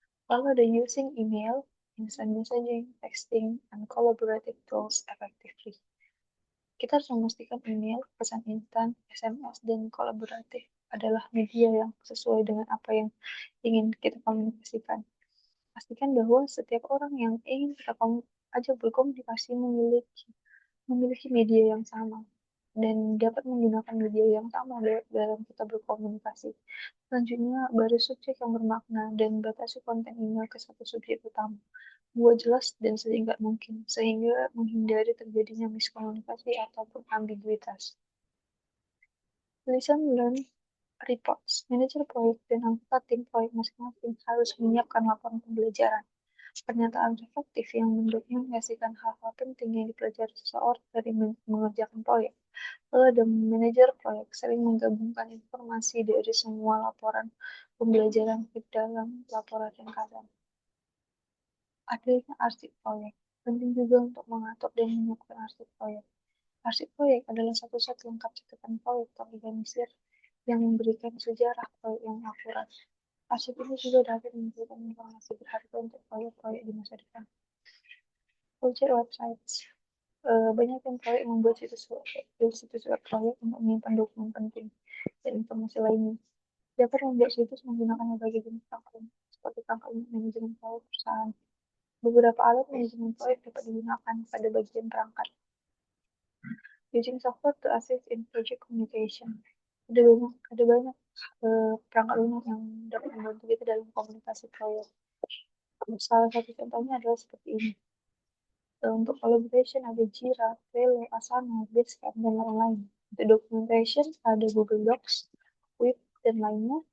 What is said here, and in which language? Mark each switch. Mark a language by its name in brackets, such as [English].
[Indonesian] Lalu ada [English] using email, instant messaging, texting, and collaborative tools effectively. [Indonesian] Kita harus memastikan email, pesan instan, SMS, dan kolaboratif adalah media yang sesuai dengan apa yang ingin kita komunikasikan. Pastikan bahwa setiap orang yang ingin kita ajak berkomunikasi memiliki media yang sama dan dapat menggunakan media yang sama dalam kita berkomunikasi. Selanjutnya, baris subjek yang bermakna dan batasi konten email ke satu subjek utama. Buat jelas dan sesingkat mungkin, sehingga menghindari terjadinya miskomunikasi ataupun ambiguitas. [English] Lesson learned reports. [Indonesian] Manajer proyek dan anggota tim proyek masing-masing harus menyiapkan laporan pembelajaran. Pernyataan reflektif yang mendokumentasikan hal-hal penting yang dipelajari seseorang dari mengerjakan proyek. Lalu ada manajer proyek sering menggabungkan informasi dari semua laporan pembelajaran ke dalam laporan ringkasan. Adanya arsip proyek. Penting juga untuk mengatur dan menyiapkan arsip proyek. Arsip proyek adalah satu set lengkap catatan proyek terorganisir yang memberikan sejarah proyek yang akurat. Arsip ini juga dapat memberikan informasi berharga untuk proyek-proyek di masa depan. Project websites. Banyak tim proyek membuat situs web proyek untuk menyimpan dokumen penting dan informasi lainnya. Dapat membuat situs menggunakan berbagai jenis platform seperti perangkat lunak manajemen proyek perusahaan. Beberapa alat manajemen proyek dapat digunakan pada bagian perangkat. [English] Using software to assist in project communication. [Indonesian] Ada banyak perangkat lunak yang dapat membantu kita dalam komunikasi proyek. Salah satu contohnya adalah seperti ini. Untuk collaboration ada Jira, Trello, Asana, Basecamp, dan lain-lain. Untuk documentation ada Google Docs, Web, dan lainnya.